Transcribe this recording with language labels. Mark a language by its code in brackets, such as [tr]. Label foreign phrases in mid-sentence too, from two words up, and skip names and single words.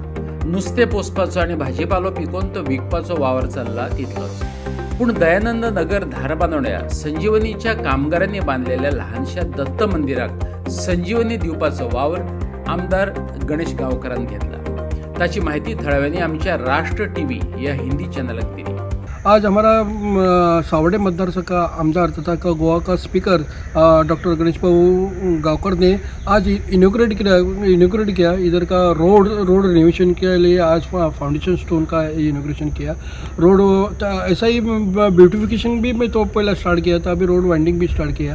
[kok] नुस्तें पोसपाचो आनी भाजीपालो पिकोवन तो विकपाचो वावर चल्ला तितलोच. पूण दयानंद नगर धारबांदोड्या संजीवनीच्या कामगारांनी बांदलेल्या ल्हानशा दत्त मंदिराक संजीवनी दिवपाचो वावर आमदार गणेश गांवकारान घेतला. ताची माहिती थळाव्यांनी आमच्या राष्ट्र टीव्ही या हिंदी चैनलाक दिली. [hi] आज हमारा सावड़े मतदार का आमदार तथा का गोवा का स्पीकर डॉक्टर गणेश बाबू गांवकर ने आज इनोग्रेट किया इधर का [en] road renovation [hi] के लिए आज [en] foundation stone [hi] का इनोग्रेशन किया. रोड ऐसा ही ब्यूटिफिकेशन भी मैं तो पहले स्टार्ट किया था, अभी [en] road winding [hi] भी स्टार्ट किया.